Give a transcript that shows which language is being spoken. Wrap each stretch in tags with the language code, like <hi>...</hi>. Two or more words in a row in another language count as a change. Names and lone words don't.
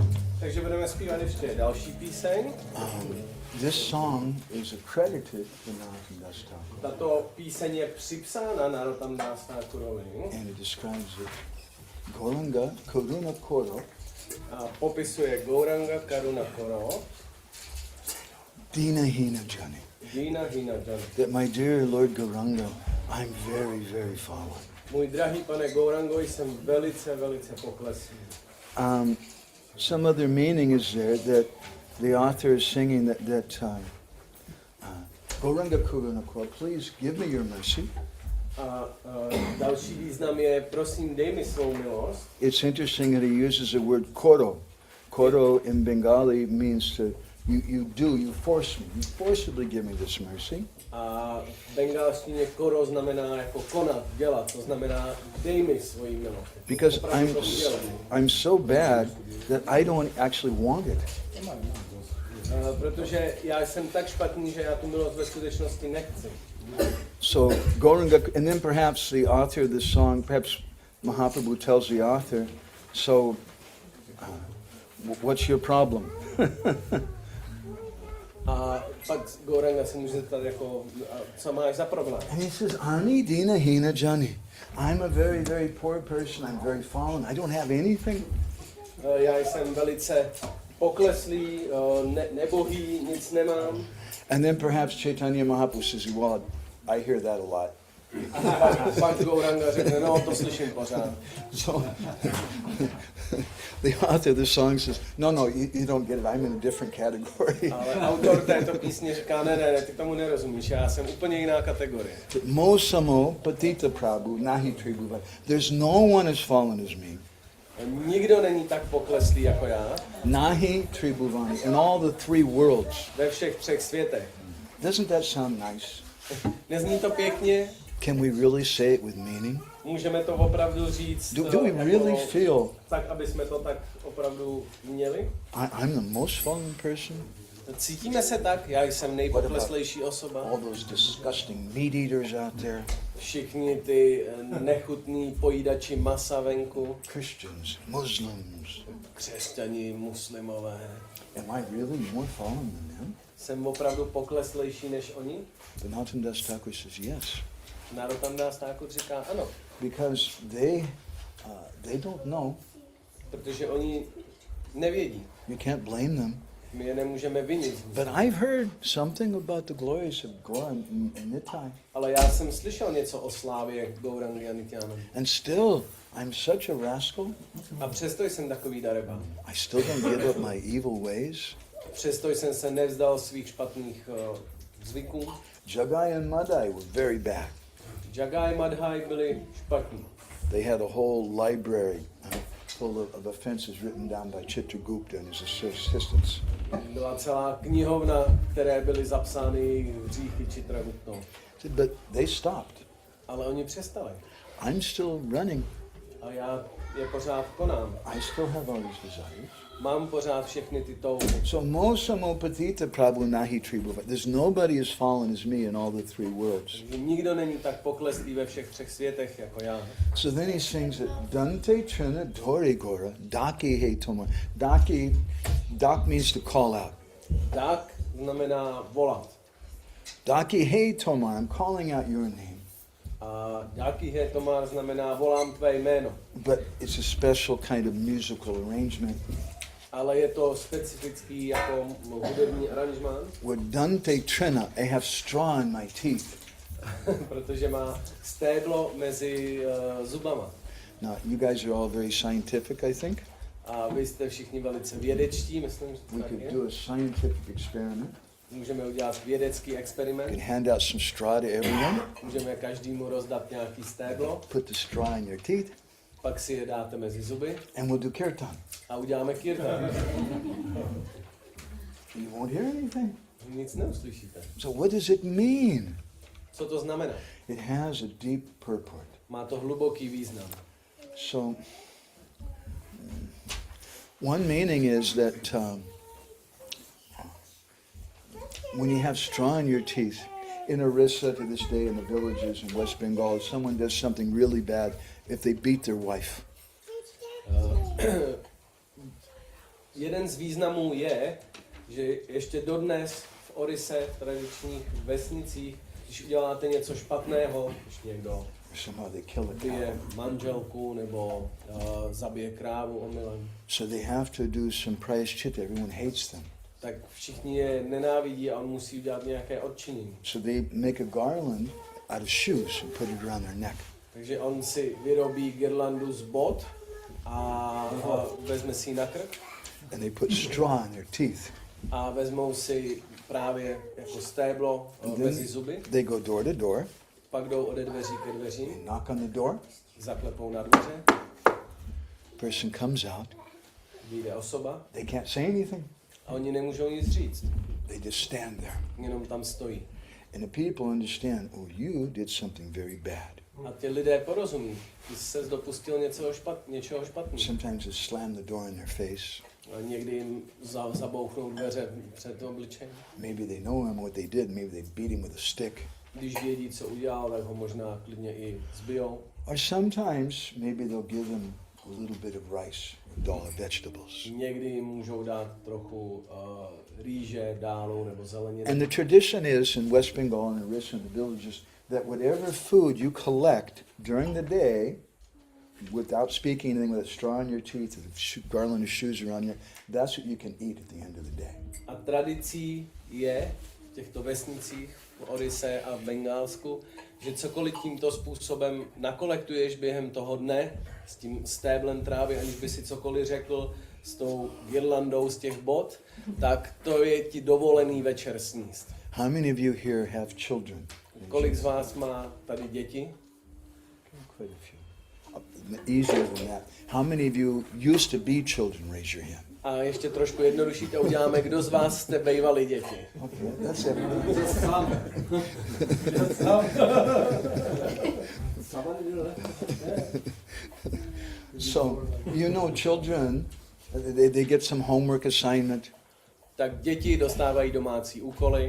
<cs>Takže budeme zpívat ještě další píseň.</cs> <en>This song is accredited to Narottam Das Thakur.</en> <cs>Tato píseň je připsána Narottam Das Thakurovi.</cs> <en>And it describes it.</en> <bn>গৌরাঙ্গ করুণা করো.</bn> <cs>A popisuje</cs> <bn>গৌরাঙ্গ করুণা করো. দীন হীন জানি. দীন হীন জানি.</bn> <en>That my dear Lord Gauranga, I'm very, very fallen.</en> <cs>Můj drahý pane Gaurango, jsem velice, velice pokleslý.</cs> <en>Some other meaning is there that the author is singing that</en> <bn>গৌরাঙ্গ করুণা করো,</bn> <en>please give me your mercy.</en> <cs>Další význam je, prosím, dej mi svou milost.</cs> <en>It's interesting that he uses the word koro. Koro in Bengali means to, you force me. You forcibly give me this mercy.</en> <cs>A v bengalštině koro znamená jako konat, dělat, to znamená dej mi svoji milost.</cs> <en>Because I'm so bad that I don't actually want it.</en> <cs>Protože já jsem tak špatný, že já tu milost ve skutečnosti nechci.</cs> <en>So Gauranga, and then perhaps the author of this song, perhaps Mahaprabhu tells the author, so what's your problem?</en> <cs>A pak Gauranga se může zeptat jako, co máš za problém?</cs> <en>And he says,</en> <bn>আনি দীন হীন জানি.</bn> <en>I'm a very, very poor person. I'm very fallen. I don't have anything.</en> <cs>Já jsem velice pokleslý, nebohý, nic nemám.</cs> <en>And then perhaps Chaitanya Mahaprabhu says, well, I hear that a lot.</en> <cs>Pak Gauranga řekne, no to slyším pořád.</cs> <en>So the author of the song says, no, you don't get it. I'm in a different category.</en> <cs>Ale autor této písně říká, ne, ty tomu nerozumíš, já jsem úplně jiná kategorie.</cs> <bn>মোসম পতিত প্রভু নাহি ত্রিভুব.</bn> <en>There's no one as fallen as me.</en> <cs>Nikdo není tak pokleslý jako já.</cs> <bn>নাহি ত্রিভুবনি.</bn> <en>In all the three worlds.</en> <cs>Ve všech třech světech.</cs> <en>Doesn't that sound nice?</en> <cs>Nezní to pěkně?</cs> <en>Can we really say it with meaning?</en> <cs>Můžeme to opravdu říct.</cs> <en>Do we really feel</en> <cs>tak, aby jsme to tak opravdu měli?</cs> <en>I'm the most fallen person?</en> <cs>Cítíme se tak? Já jsem nejpokleslejší osoba.</cs> <en>All those disgusting meat eaters out there.</en> <cs>Všichni ty nechutní pojídači masa venku.</cs> <en>Christians, Muslims.</en> <cs>Křesťani, muslimové.</cs> <en>Am I really more fallen than them?</en> <cs>Jsem opravdu pokleslejší než oni?</cs> <en>The Narottam Das Thakur says yes.</en> <cs>Narottam Das Thakur říká ano.</cs> <en>Because they don't know.</en> <cs>Protože oni nevědí.</cs> <en>You can't blame them.</en> <cs>My je nemůžeme vinit.</cs> <en>But I've heard something about the glories of Gaura and Nitai.</en> <cs>Ale já jsem slyšel něco o slávě Gaurangy a Nityanandy.</cs> <en>And still, I'm such a rascal.</en> <cs>A přesto jsem takový darebák.</cs> <en>I still don't give up my evil ways.</en> <cs>Přesto jsem se nevzdal svých špatných zvyků.</cs> <en>Jagai and Madai were very bad.</en> <cs>Jagai a Madhai byli špatní.</cs> <en>They had a whole library full of offenses written down by Chitragupta and his assistants.</en> <cs>Byla celá knihovna, které byly zapsány hříchy Chitraguptou.</cs> <en>But they stopped.</en> <cs>Ale oni přestali.</cs> <en>I'm still running.</en> <cs>A já je pořád konám.</cs> <en>I still have all these desires.</en> <cs>Mám pořád všechny ty touhy.</cs> <en>So</en> <bn>মোসম পতিত প্রভু নাহি ত্রিভুব.</bn> <en>There's nobody as fallen as me in all the three worlds.</en> <cs>Nikdo není tak pokleslý ve všech třech světech jako já.</cs> <en>So then he sings it.</en> <bn>দন্তে তৃণ ধরি গোরা ডাকি হে তোমার.</bn> <en>Dak means to call out.</en> <cs>Dak znamená volat.</cs> <bn>ডাকি হে তোমার,</bn> <en>I'm calling out your name.</en> <cs>A</cs> <bn>ডাকি হে তোমার</bn> <cs>znamená volám tvé jméno.</cs> <en>But it's a special kind of musical arrangement.</en> <cs>Ale je to specifický jako hudební aranžmán.</cs> <en>With</en> <bn>দন্তে তৃণ,</bn> <en>I have straw in my teeth.</en> <cs>Protože má stéblo mezi zubama.</cs> <en>Now, you guys are all very scientific, I think.</en> <cs>A vy jste všichni velice vědečtí, myslím, že</cs> <en>We</en> <cs>tak</cs> <en>could</en> <cs>je.</cs> <en>do a scientific experiment.</en> <cs>Můžeme udělat vědecký</cs> <en>We could</en> <cs>experiment.</cs> <en>hand out some straw to everyone.</en> <cs>Můžeme každému rozdat nějaký stéblo,</cs> <en>Put the straw in your teeth,</en> <cs>pak si je dáte mezi zuby</cs> <en>and we'll do kirtan.</en> <cs>a uděláme kirtan.</cs> <en>You won't hear anything.</en> <cs>Nic neuslyšíte.</cs> <en>So what does it mean?</en> <cs>Co to znamená?</cs> <en>It has a deep purport.</en> <cs>Má to hluboký význam.</cs> <en>So, one meaning is that when you have straw in your teeth, in Orissa to this day in the villages in West Bengal, if someone does something really bad, if they beat their wife,</en> <cs>Jeden z významů je, že ještě dodnes v Orise, v tradičních vesnicích, když uděláte něco špatného, když někdo</cs> <en>somehow they kill a</en> <cs>bije</cs> <en>cow.</en> <cs>manželku nebo zabije krávu omylem,</cs> <en>So they have to do some prayashchitta. Everyone hates them.</en> <cs>tak všichni je nenávidí a on musí udělat nějaké odčinění.</cs> <en>So they make a garland out of shoes and put it around their neck.</en> <cs>Takže on si vyrobí girlandu z bot a vezme si ji na krk</cs> <en>And they put straw in their teeth.</en> <cs>a vezmou si právě jako stéblo mezi zuby,</cs> <en>They go door to door.</en> <cs>pak jdou ode dveří ke dveřím,</cs> <en>They knock on the door.</en> <cs>zaklepou na dveře,</cs> <en>Person comes out.</en> <cs>vyjde osoba</cs> <en>They can't say anything.</en> <cs>a oni nemůžou nic říct,</cs> <en>They just stand there.</en> <cs>jenom tam stojí.</cs> <en>And the people understand, oh, you did something very bad.</en> <cs>A ty lidé porozumí, ty jsi dopustil něčeho špatného.</cs> <en>Sometimes they slam the door in their face.</en> <cs>A někdy jim zabouchnou dveře před obličejem.</cs> <en>Maybe they know him, what they did. Maybe they beat him with a stick.</en> <cs>Když vědí, co udělal, tak ho možná klidně i zbijou.</cs> <en>Or sometimes maybe they'll give him a little bit of rice, dal vegetables.</en> <cs>Někdy jim můžou dát trochu rýže, dálu nebo zeleniny.</cs> <en>And the tradition is in West Bengal and Orissa and the villages that whatever food you collect during the day, without speaking anything, with a straw in your teeth, with a garland of shoes around you, that's what you can eat at the end of the day.</en> <cs>A tradicí je, v těchto vesnicích v Orise a v Bengálsku, že cokoliv tímto způsobem nakolektuješ během toho dne s tím stéblem trávy, aniž by si cokoliv řekl, s tou girlandou z těch bod, tak to je ti dovolený večer sníst.</cs> <en>How many of you here have children?</en> <cs>Kolik z vás má tady děti?</cs> <en>Quite a few. Easier than that. How many of you used to be children? Raise your hand.</en> <cs>A ještě trošku jednodušší to uděláme, kdo z vás jste bejvali děti.</cs> <en>Okay, that's it. So, you know, children, they get some homework assignment,</en> <cs>Tak děti dostávají domácí úkoly</cs>